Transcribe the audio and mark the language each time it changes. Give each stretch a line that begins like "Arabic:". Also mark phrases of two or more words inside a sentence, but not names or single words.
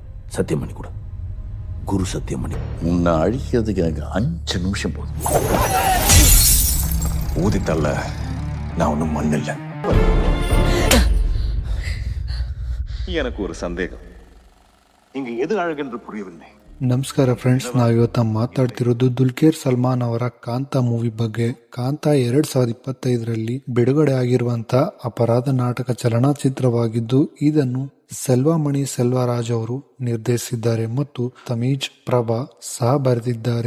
Tamil: சத்தியமணி கூட, குரு சத்தியமணி. உன்னை அழிக்கிறதுக்கு எனக்கு 5 நிமிஷம் போதும். ஊதித்தல்ல, நான் ஒன்றும் மண் இல்லை. எனக்கு ஒரு சந்தேகம், இங்க எது அழகென்று புரியவில்லை.
Kannada: ನಮಸ್ಕಾರ ಫ್ರೆಂಡ್ಸ್, ನಾವಿವತ್ತು ಮಾತಾಡ್ತಿರೋದು ದುಲ್ಕೇರ್ ಸಲ್ಮಾನ್ ಅವರ ಕಾಂತಾ ಮೂವಿ ಬಗ್ಗೆ. ಕಾಂತಾ 2025ರಲ್ಲಿ ಬಿಡುಗಡೆ ಆಗಿರುವಂತಹ ಅಪರಾಧ ನಾಟಕ ಚಲನಚಿತ್ರವಾಗಿದ್ದು, ಇದನ್ನು ಸೆಲ್ವಮಣಿ ಸೆಲ್ವರಾಜ್ ಅವರು ನಿರ್ದೇಶಿಸಿದ್ದಾರೆ ಮತ್ತು ತಮೀಜ್ ಪ್ರಭಾ ಸಹ ಬರೆದಿದ್ದಾರೆ.